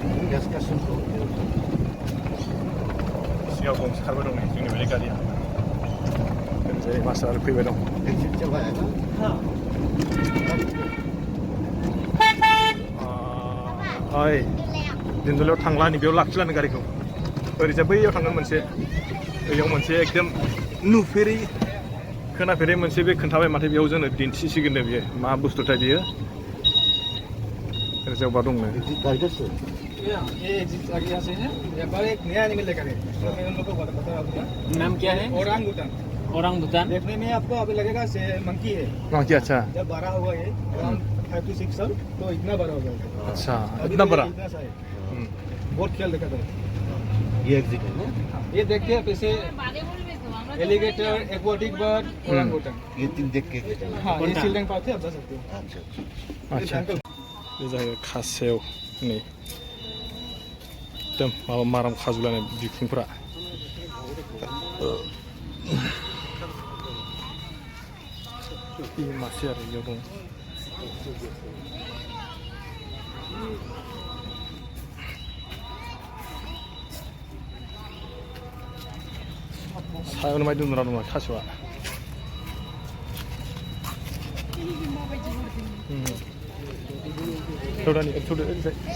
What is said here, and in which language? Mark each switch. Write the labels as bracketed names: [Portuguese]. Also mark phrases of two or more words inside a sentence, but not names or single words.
[Bodo] सिगाङाव गंसे खारबाय दं नै जोंनि बे गारिया ओरैजाय मास्टार फैबाय दं ओइ दिनदलायाव थांला नै बेयाव लाखिलानो गारिखौ ओरैजाय बैयाव थांगोन मोनसे बैयाव मोनसे एकदम नुफेरै खोनाफेरै मोनसे बे खोन्थाबाय माथो बेयाव जोंनो दिन्थिसिगोननो बियो मा बुस्थुथाय बियो ओरैजाय अबा दंनो [Hindi] ये जिस आगे यहाँ से है यहाँ पर एक नया एनिमल लेकर है मैं उन लोगों को बता रहा हूँ नाम क्या है ओरांगुटान ओरांगुटान देखने में आपको अभी लगेगा से मंकी है मंकी अच्छा जब बड़ा होगा ये अराउंड 5 to 6 साल तो इतना बड़ा हो जाएगा अच्छा अभी इतना तो बड़ा इतना सा है बहुत ख्याल रखा था ये एग्जिट है ना ये देखते हैं जैसे [English] alligator aquatic bird [Hindi] ओरांगुटान ये तीन देख के हाँ ये [English] children park [Hindi] है आप जा सकते हो [Bodo] अच्छा बे जाहैबाय खासेव नै एकदम माबा माराम खाजोबलायनाय बिखुंफ्रा बे मासे आरो बेयाव दं सायावनो माय दोनना दङ थास'आ थौदानि थौदो ओरैजाय